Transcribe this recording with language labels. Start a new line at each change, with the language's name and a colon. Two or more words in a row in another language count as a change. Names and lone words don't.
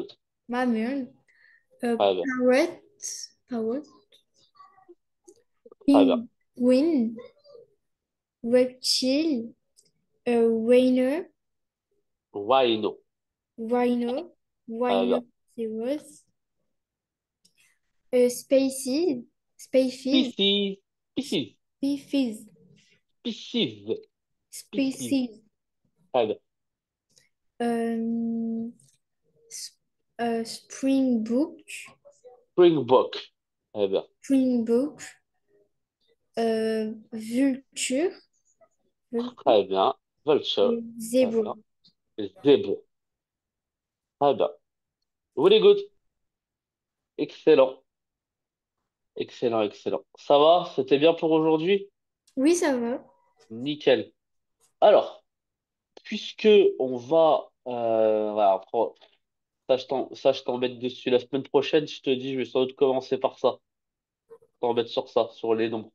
English: mammal,
French: Très bien.
English: parrot, parrot,
French: Très bien.
English: penguin, reptile, rhino, Rhino. rhino,
French: Très bien.
English: rhinoceros, species, species, Species. Species. species, Species. Species. species,
French: Très bien.
English: euh, springbok,
French: Springbok. Très bien.
English: springbok, vulture, vulture,
French: Très bien. Vulture. et Très zèbre. bien. Zèbre. Très bien.
English: Very good. Excellent. Excellent, excellent.
French: Ça va? C'était bien pour aujourd'hui? Oui, ça va. Nickel. Alors. puisque on va, voilà, ça, je t'embête dessus la semaine prochaine. Je te dis, je vais sans doute commencer par ça. Je t'embête sur ça, sur les nombres.